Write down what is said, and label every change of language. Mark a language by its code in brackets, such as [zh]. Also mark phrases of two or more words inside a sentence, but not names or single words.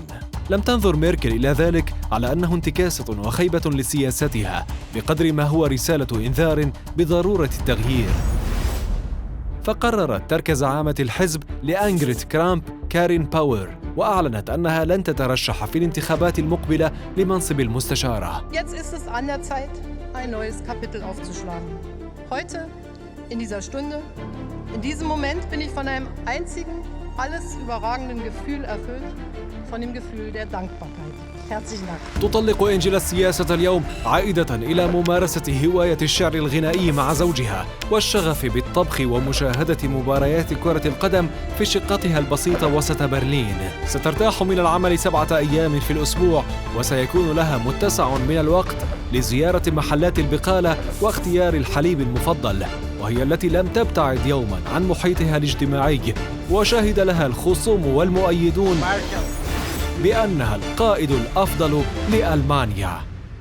[ar] لم تنظر ميركل إلى ذلك على أنه انتكاسة وخيبة لسياستها بقدر ما هو رسالة إنذار بضرورة التغيير، فقررت ترك زعامة الحزب لأنجريد كرامب كارين باور، وأعلنت أنها لن تترشح في الانتخابات المقبلة لمنصب المستشارة. [de] Jetzt ist es an der Zeit, ein neues Kapitel aufzuschlagen. Heute, in dieser Stunde, in diesem Moment bin ich von einem einzigen, alles überragenden Gefühl erfüllt, von dem Gefühl der Dankbarkeit. Herzlichen Dank. [ar] تطلق إنجيلا السياسة اليوم عائدة إلى ممارسة هواية الشعر الغنائي مع زوجها والشغف بالطبخ ومشاهدة مباريات كرة القدم في شقتها البسيطة وسط برلين. سترتاح من العمل 7 أيام في الأسبوع، وسيكون لها متسع من الوقت لزيارة محلات البقالة واختيار الحليب المفضل، وهي التي لم تبتعد يوما عن محيطها الاجتماعي، وشهد لها الخصوم والمؤيدون بأنها القائد الأفضل لألمانيا.